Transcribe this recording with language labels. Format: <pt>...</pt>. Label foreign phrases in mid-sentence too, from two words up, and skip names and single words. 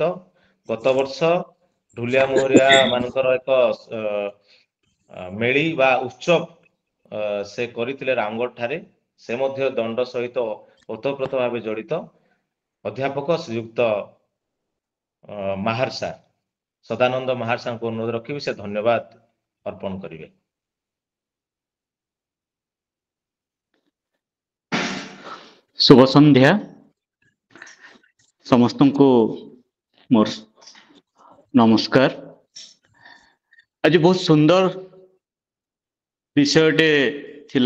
<or>ଗତ ବର୍ଷ ଢୁଲିଆ ମୋହରିଆ ମାନଙ୍କର ଏକ ମେଳି ବା ଉତ୍ସବ ସେ କରିଥିଲେ ରାମଗଡ଼ ଠାରେ। ସେ ମଧ୍ୟ ଦଣ୍ଡ ସହିତ ଓତପ୍ରୋତ ଭାବେ ଜଡ଼ିତ। ଅଧ୍ୟାପକ ଶ୍ରୀଯୁକ୍ତ ମାହାର ସାର୍, ସଦାନନ୍ଦ ମାହାର ସାର୍ଙ୍କୁ ଅନୁରୋଧ ରଖିବି ସେ ଧନ୍ୟବାଦ ଅର୍ପଣ କରିବେ। ଶୁଭ ସନ୍ଧ୍ୟା ସମସ୍ତଙ୍କୁ ମୋର ନମସ୍କାର। ଆଜି ବହୁତ ସୁନ୍ଦର ବିଷୟଟେ ଥିଲା।</or>